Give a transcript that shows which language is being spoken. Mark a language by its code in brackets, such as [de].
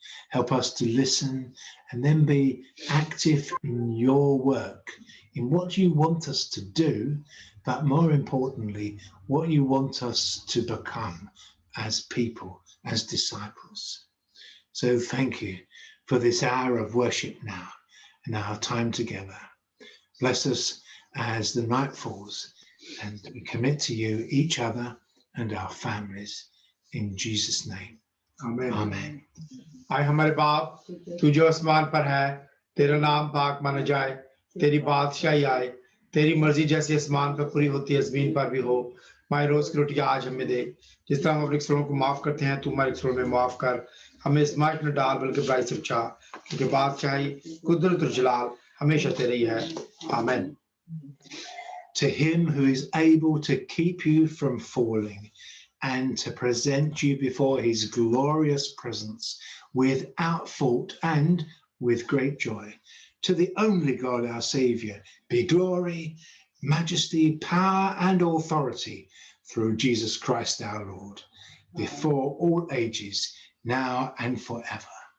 [en] Help us to listen and then be active in your work, in what you want us to do, but more importantly, what you want us to become as people, as disciples. So thank you for this hour of worship now and our time together. Bless us as the night falls, and we commit to you each other and our families in Jesus' name. Amen. Amen. [hi] आए हमारे बाप, तू जो आसमान पर है, तेरा नाम पाक माना जाए, तेरी बादशाही आए, तेरी मर्जी जैसे आसमान पर पूरी होती है जमीन पर भी हो। हमारी रोज की रोटी आज हमें दे, जिस तरह हम अपने कसूरों को माफ करते हैं, तू हमारे कसूरों में माफ कर। हमें इस्माइल न डाल बल्कि बुराई से बचा, क्योंकि बादशाही, कुदरत और जलाल हमेशा तेरी है। आमीन। [en] To him who is able to keep you from falling and to present you before his glorious presence without fault and with great joy. To the only God, our Saviour, be glory, majesty, power, and authority through Jesus Christ our Lord, before all ages, now and forever.